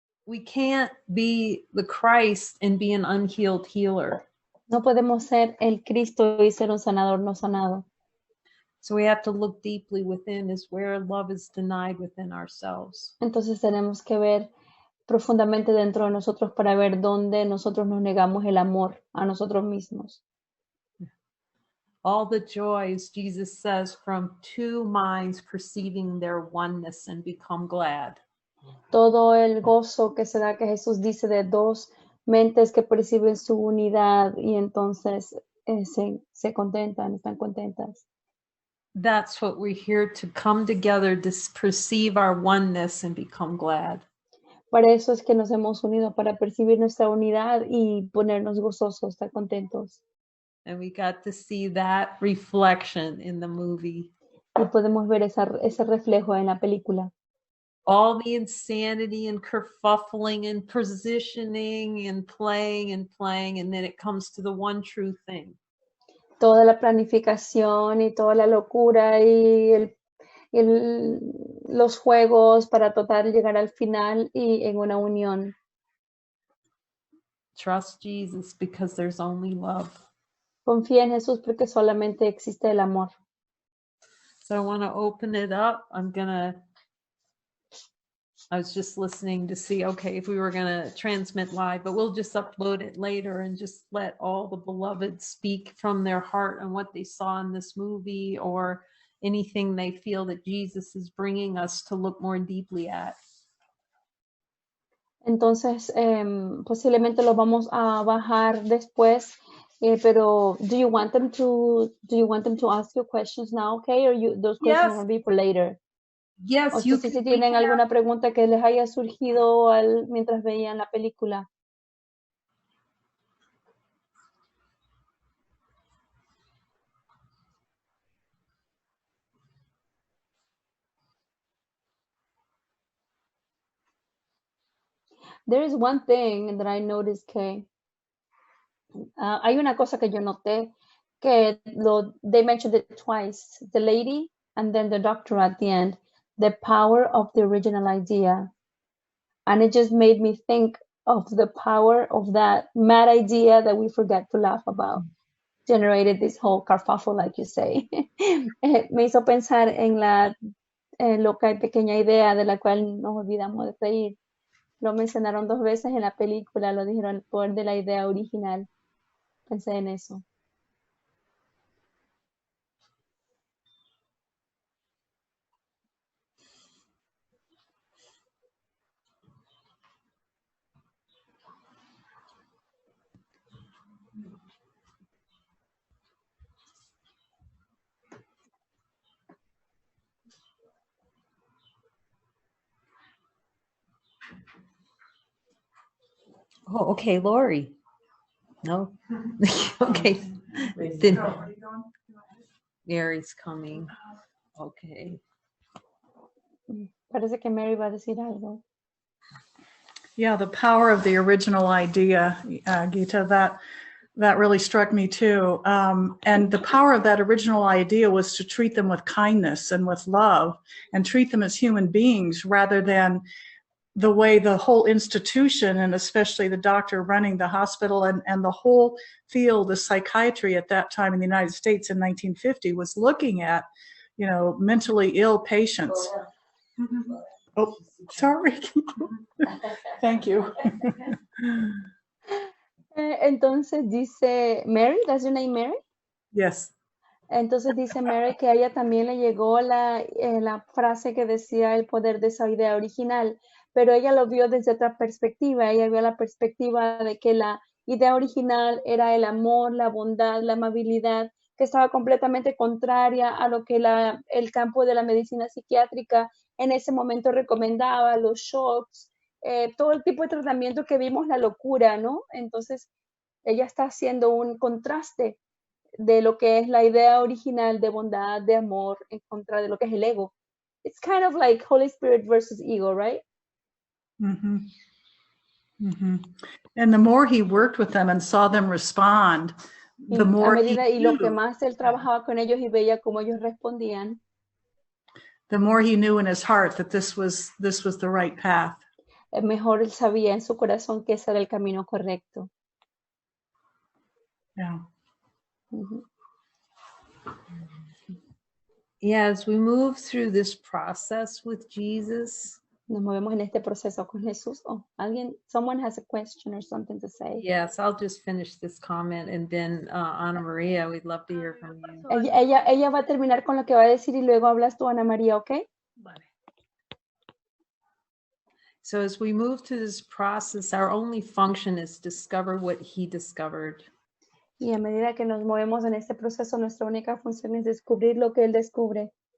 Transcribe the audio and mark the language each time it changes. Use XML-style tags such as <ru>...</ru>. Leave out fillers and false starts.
<en>we can't be the Christ and be an unhealed healer.</en> <es>No podemos ser el Cristo y ser un sanador no sanado.</es> <en>So we have to look deeply within is where love is denied within ourselves.</en> <es>Entonces tenemos que ver profundamente dentro de nosotros para ver dónde nosotros nos negamos el amor a nosotros mismos.</es> <en>All the joys, Jesus says, from two minds perceiving their oneness and become glad.</en> <es>Todo el gozo que se da, que Jesús dice, de dos mentes que perciben su unidad y entonces se contentan, están contentas.</es> <en>That's what we're here to come together to perceive our oneness and become glad.</en> <es>Para eso es que nos hemos unido, para percibir nuestra unidad y ponernos gozosos, estar contentos.</es> <en>And we got to see that reflection in the movie.</en> <es>Y podemos ver ese reflejo en la película.</es> <en>All the insanity and kerfuffling and positioning and playing, and then it comes to the one true thing.</en> <es>Toda la planificación y toda la locura y los juegos para tratar de llegar al final y en una unión.</es> <en>Trust Jesus because there's only love.</en> <es>Confía en Jesús porque solamente existe el amor.</es> <en>So I want to open it up. I was just listening to see, okay, if we were going to transmit live, but we'll just upload it later and just let all the beloved speak from their heart on what they saw in this movie or anything they feel that Jesus is bringing us to look more deeply at.</en> <es>Entonces, posiblemente lo vamos a bajar después, pero</es> <en>do you want them to ask you questions now, okay? Or those questions will be for later? Yes,</en> <es>o si tienen alguna pregunta que les haya surgido mientras veían la película.</es> <en>There is one thing that I noticed</en> <es>que hay una cosa que yo noté que</es> <en>they mentioned it twice, the lady and then the doctor at the end, the power of the original idea. And it just made me think of the power of that mad idea that we forget to laugh about. Generated this whole kerfuffle, like you say.</en> <es>Me hizo pensar en la loca y pequeña idea de la cual nos olvidamos de reír. Lo mencionaron 2 veces en la película, lo dijeron, el poder de la idea original. Pensé en eso.</es> <en>Oh, okay, Lori. No? Okay. Then Mary's coming. Okay.</en> <es>Parece que Mary va a decir algo.</es> <en>Yeah, the power of the original idea, Gita, that really struck me too. And the power of that original idea was to treat them with kindness and with love and treat them as human beings rather than the way the whole institution and especially the doctor running the hospital and the whole field of psychiatry at that time in the United States in 1950 was looking at, mentally ill patients. Oh, sorry. Thank you.</en> <es>Entonces dice Mary,</es> <en>that's your name, Mary? Yes.</en> <es>Entonces dice Mary que a ella también le llegó la frase que decía el poder de esa idea original, pero ella lo vio desde otra perspectiva. Ella vio la perspectiva de que la idea original era el amor, la bondad, la amabilidad, que estaba completamente contraria a lo que el campo de la medicina psiquiátrica en ese momento recomendaba, los shocks, todo el tipo de tratamiento que vimos, la locura, ¿no? Entonces, ella está haciendo un contraste de lo que es la idea original de bondad, de amor, en contra de lo que es el ego.</es> <en>It's kind of like Holy Spirit versus ego, right? Mm-hmm. Mm-hmm. And the more he worked with them and saw them respond, the more</en> <es>y lo que más él trabajaba con ellos y veía cómo ellos respondían,</es> <en>the more he knew in his heart that this was the right path.</en> <es>mejor él sabía en su corazón que ese era el camino correcto.</es> <en>Yeah. Ujú. Yeah, as we move through this process with Jesus,</en> <es>Nos movemos en este proceso con Jesús.</es> <en>Oh, someone has a question or something to say. yes, I'll just finish this comment and then Ana Maria, we'd love to hear from you.</en> <es>Ella va a terminar con lo que va a decir y luego hablas tú, Ana María, ¿ok? Vale.</es> <en>So as we move through this process, our only function is discover what he discovered.</en> <es>Y a medida que nos movemos en este proceso, nuestra única función es descubrir lo que él descubre.</es>